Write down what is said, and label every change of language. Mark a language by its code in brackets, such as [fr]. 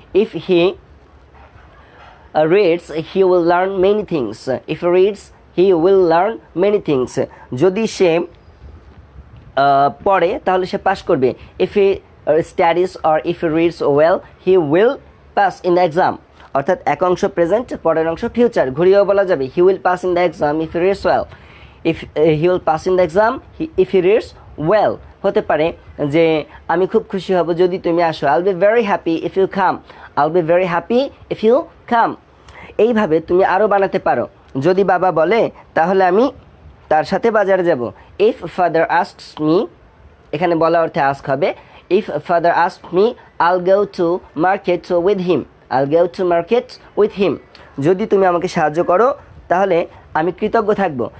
[en] If he reads, he will learn many things. If he reads, he will learn many things. [bn] যদি সে পড়ে তাহলে সে pass করবে। [en] If he studies or if he reads well, he will pass in the exam. [bn] অর্থাৎ এক অংশ present, পরের অংশ future. ঘুরিয়েও বলা যাবে [en] he will pass in the exam if he reads well. If he will pass in the exam if he reads well. [bn] হতে পারে যে আমি খুব খুশি হব যদি তুমি আসো। [en] I'll be very happy if you come. I'll be very happy if you come. [bn] এইভাবে তুমি আরও বানাতে পারো। যদি বাবা বলে তাহলে আমি তার সাথে বাজারে যাব। [en] If father asks me, [bn] এখানে বলা অর্থে ask হবে। [en] If father asks me, I'll go to market with him. I'll go to market with him. [bn] যদি তুমি আমাকে সাহায্য করো তাহলে আমি কৃতজ্ঞ থাকব।